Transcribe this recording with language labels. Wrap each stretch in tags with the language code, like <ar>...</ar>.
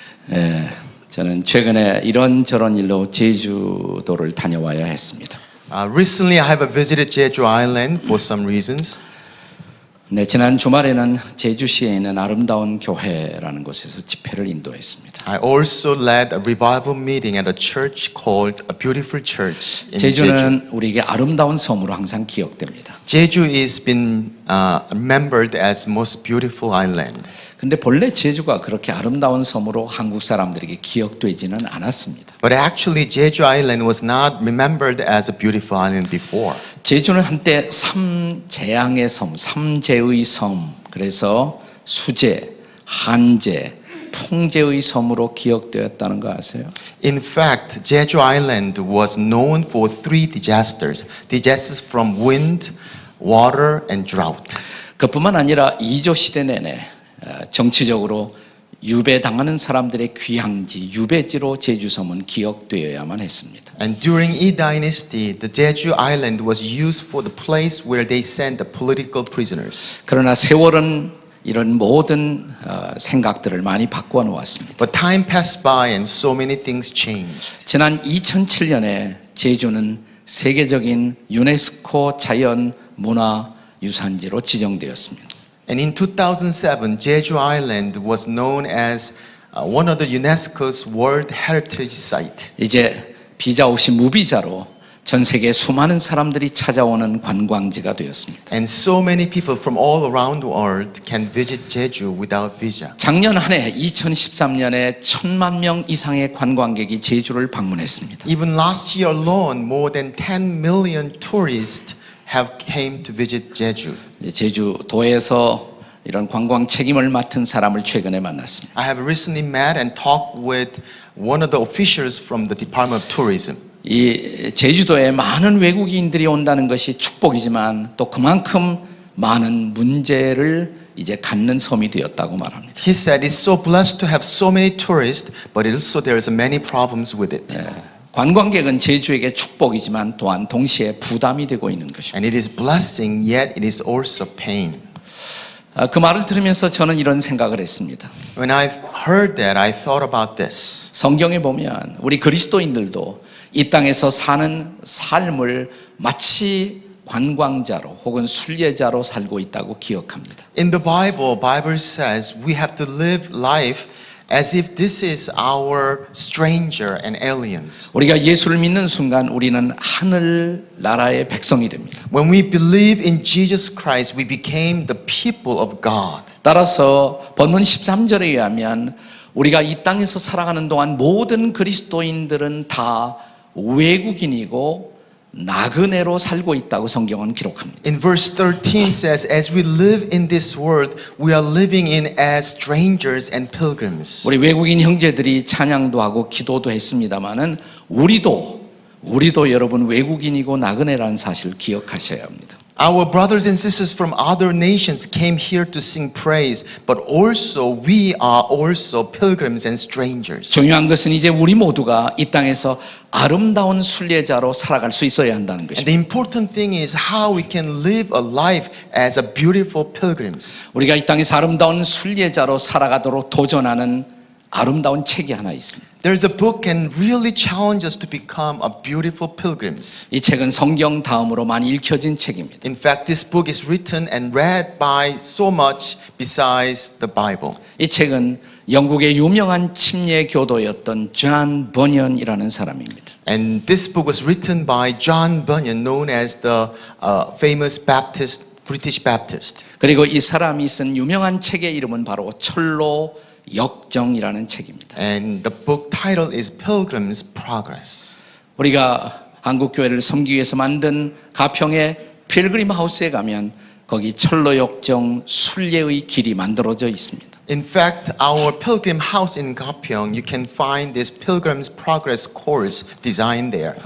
<ko>예, 저는 최근에 이런저런 일로 제주도를 다녀와야 했습니다.</ko> <en>Recently, I have visited Jeju Island for some reasons.</en> <ko>네, 지난 주말에는 제주시에 있는 아름다운 교회라는 곳에서 집회를 인도했습니다.</ko> <en>I also led a revival meeting at a church called A Beautiful Church in Jeju.</en> <ko>제주는 우리에게 아름다운 섬으로 항상 기억됩니다.</ko> <en>Jeju is been remembered as most beautiful island.</en> <ko>근데 본래 제주가 그렇게 아름다운 섬으로 한국 사람들에게 기억되지는 않았습니다.</ko> <en>But actually, Jeju Island was not remembered as a beautiful island before.</en> <ko>제주는 한때 삼재앙의 섬, 삼재의 섬, 그래서 수재, 한재, 풍재의 섬으로 기억되었다는 거 아세요?</ko> <en>In fact, Jeju Island was known for three disasters. Disasters from wind, water, and drought.</en> <ko>그뿐만 아니라 이조 시대 내내 정치적으로 유배당하는 사람들의 귀향지, 유배지로 제주섬은 기억되어야만 했습니다.</ko> <en>And during Yi Dynasty, the Jeju Island was used for the place where they sent the political prisoners.</en> <ko>그러나 세월은 이런 모든 생각들을 많이 바꾸어 놓았습니다.</ko> <en>But time passed by and so many things changed.</en> <ko>지난 2007년에 제주는 세계적인 유네스코 자연문화유산지로 지정되었습니다.</ko> <en>And in 2007, Jeju Island was known as one of the UNESCO's World Heritage Site.</en> <ko>이제 비자 없이 무비자로 전 세계 수많은 사람들이 찾아오는 관광지가 되었습니다.</ko> <en>And so many people from all around the world can visit Jeju without visa.</en> <ko>작년 한 해 2013년에 1,000만 명 이상의 관광객이 제주를 방문했습니다.</ko> <en>Even last year alone, more than 10 million tourists have came to visit Jeju.</en> <ko>제주도에서 이런 관광 책임을 맡은 사람을 최근에 만났습니다.</ko> <en>I have recently met and talked with one of the officials from the Department of Tourism.</en> <ko>이 제주도에 많은 외국인들이 온다는 것이 축복이지만 또 그만큼 많은 문제를 이제 갖는 섬이 되었다고 말합니다.</ko> <en>He said it's so blessed to have so many tourists, but also there's many problems with it.</en> <ko>관광객은 제주에게 축복이지만 또한 동시에 부담이 되고 있는 것입니다.</ko> <en>And it is blessing, yet it is also pain.</en> <ko>그 말을 들으면서 저는 이런 생각을 했습니다.</ko> <en>When I heard that, I thought about this.</en> <ko>성경에 보면 우리 그리스도인들도 이 땅에서 사는 삶을 마치 관광자로 혹은 순례자로 살고 있다고 기억합니다.</ko> <en>In the Bible says we have to live life as if this is our stranger and aliens.</en> <ko>우리가 예수를 믿는 순간 우리는 하늘 나라의 백성이 됩니다.</ko> <en>When we believe in Jesus Christ, we became the people of God.</en> <ko>따라서 본문 13절에 의하면 우리가 이 땅에서 살아가는 동안 모든 그리스도인들은 다 외국인이고 나그네로 살고 있다고 성경은 기록합니다.</ko> <en>In verse 13 says, as we live in this world, we are living in as strangers and pilgrims.</en> <ko>우리 외국인 형제들이 찬양도 하고 기도도 했습니다마는 우리도 여러분 외국인이고 나그네라는 사실을 기억하셔야 합니다.</ko> <en>Our brothers and sisters from other nations came here to sing praise, but also we are also pilgrims and strangers.</en> <ko>중요한 것은 이제 우리 모두가 이 땅에서 아름다운 순례자로 살아갈 수 있어야 한다는</ko> <en>And</en> <ko>것입니다.</ko> <en>the important thing is how we can live a life as a beautiful pilgrims.</en> <ko>우리가 이 땅에서 아름다운 순례자로 살아가도록 도전하는 아름다운 책이 하나 있습니다.</ko> <en>There's a book can really challenge us to become a beautiful pilgrims.</en> <ko>이 책은 성경 다음으로 많이 읽혀진 책입니다.</ko> <en>In fact, this book is written and read by so much besides the Bible.</en> <ko>이 책은 영국의 유명한 침례 교도였던 존 버년이라는 사람입니다.</ko> <en>And this book was written by John Bunyan, known as the famous British Baptist.</en> <ko>그리고 이 사람이 쓴 유명한 책의 이름은 바로 철로 역정이라는 책입니다.</ko> <en>And the book title is Pilgrim's Progress.</en> <ko>우리가 한국 교회를 섬기기 위해서 만든 가평의 필그림 하우스에 가면 거기 철로 역정 순례의 길이 만들어져 있습니다.</ko> <en>In fact, our pilgrim house in Gapyeong, you can find this Pilgrim's Progress course designed there.</en>